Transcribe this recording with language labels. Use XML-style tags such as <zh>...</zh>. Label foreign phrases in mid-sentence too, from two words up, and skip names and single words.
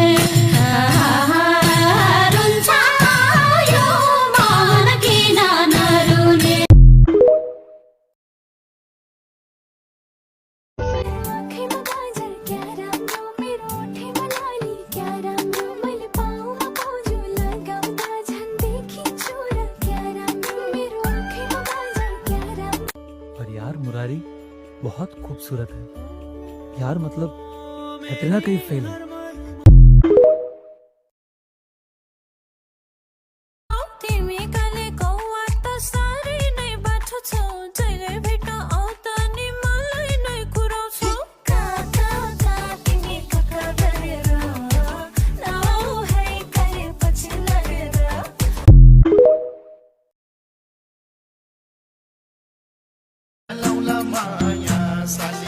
<ne>रुन्छ यो मान किन नरुने आँखैमा काजल क्या राम्रो मेरो ओठैमा लाली क्या राम्रो मैले पाउमा पाउजु लगाउँदा झन् देखिन्छु र क्या राम्रो मेरो आँखैमा काजल क्या राम्रो</ne> <hi>पर यार मुरारी बहुत खूबसूरत है यार मतलब कैटरीना कहीं फेल है</hi> <ne>तिमी कले कौवा त साह्रै नै बाठो छौ जहिले भेट्न आउँदा नि मलाई नै कुराउँछौ कता तिमी कता गरेर नआउ है कहिले पछि लगेर लौला माया साली</ne>